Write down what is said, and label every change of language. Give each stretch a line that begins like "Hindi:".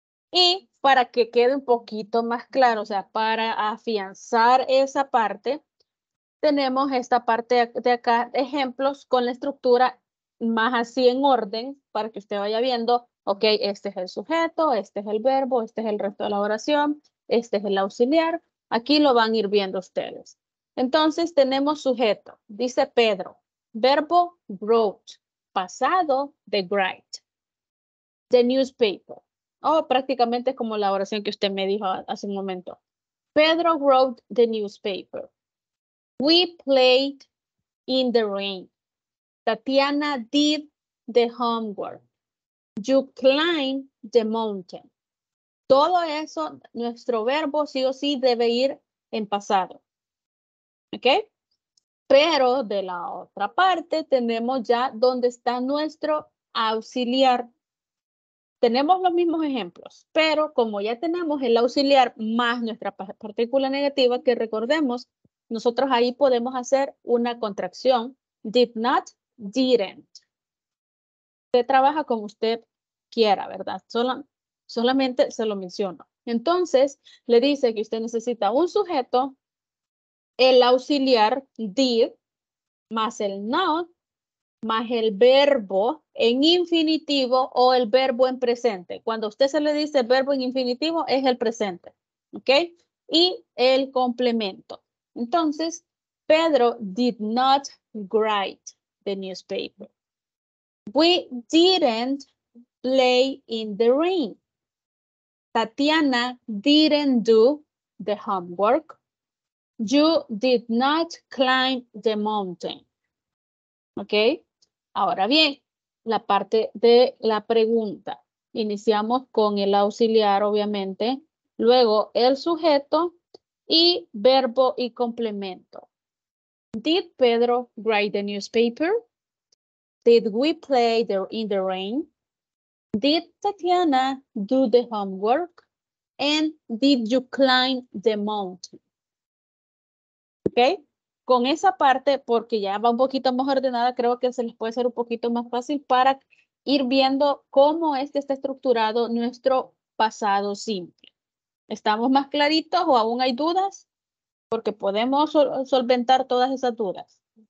Spanish: Y para que quede un poquito más claro, o sea, para afianzar esa parte, tenemos esta parte de acá, ejemplos con la estructura más así en orden para que usted vaya viendo, ok, este es el sujeto, este es el verbo, este es el resto de la oración, este es el auxiliar. Aquí lo van a ir viendo ustedes. Entonces tenemos sujeto, dice Pedro, verbo wrote, pasado de write,
English: the newspaper.
Spanish: Oh, prácticamente como la oración que usted me dijo hace un momento.
English: Pedro wrote the newspaper. We played in the rain. Tatiana did the homework. You climbed the mountain.
Spanish: Todo eso, nuestro verbo sí o sí debe ir en pasado. ¿Ok? Pero de la otra parte tenemos ya donde está nuestro auxiliar. Tenemos los mismos ejemplos, pero como ya tenemos el auxiliar más nuestra partícula negativa, que recordemos, nosotros ahí podemos hacer una contracción.
English: Did not, didn't.
Spanish: Usted trabaja como usted quiera, ¿verdad? Solamente se lo menciono. Entonces, le dice que usted necesita un sujeto, el auxiliar did, más el noun, más el verbo en infinitivo o el verbo en presente. Cuando a usted se le dice verbo en infinitivo, es el presente. ¿Ok? Y el complemento. Entonces,
English: Pedro did not write the newspaper. We didn't play in the rain. Tatiana didn't do the homework. You did not climb the mountain. ¿Ok?
Spanish: Ahora bien, la parte de la pregunta. Iniciamos con el auxiliar, obviamente. Luego el sujeto y verbo y complemento.
English: Did Pedro write the newspaper? Did we play in the rain? Did Tatiana do the homework? And did you climb the mountain? ¿Ok?
Spanish: Con esa parte, porque ya va un poquito más ordenada, creo que se les puede ser un poquito más fácil para ir viendo cómo es que está estructurado nuestro pasado simple. ¿Estamos más claritos o aún hay dudas? Porque podemos solventar todas esas dudas.